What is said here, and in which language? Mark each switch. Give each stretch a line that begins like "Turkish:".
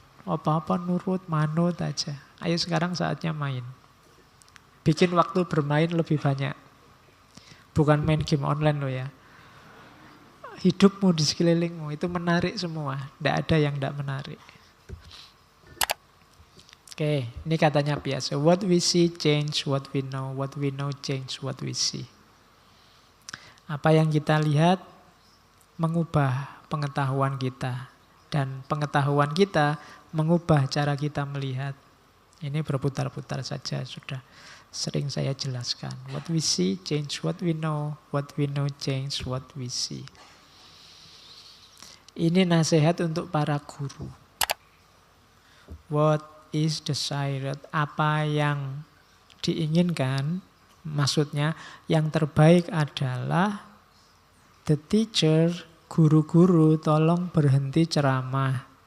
Indonesian: Apa-apa nurut, manut aja. Ayo sekarang saatnya main. Bikin waktu bermain lebih banyak. Bukan main game online loh ya. Hidupmu di sekelilingmu itu menarik semua. Tidak ada yang tidak menarik. Oke, ini katanya biasa.
English: What we see change what we know. What we know change what we see.
Indonesian: Apa yang kita lihat mengubah pengetahuan kita. Dan pengetahuan kita mengubah cara kita melihat. Ini berputar-putar saja, sudah sering saya jelaskan.
English: What we see change what we know. What we know change what we see.
Indonesian: Ini nasihat untuk para guru.
English: What is desired?
Indonesian: Apa yang diinginkan? Maksudnya yang terbaik adalah
English: the teacher,
Indonesian: guru-guru tolong berhenti ceramah.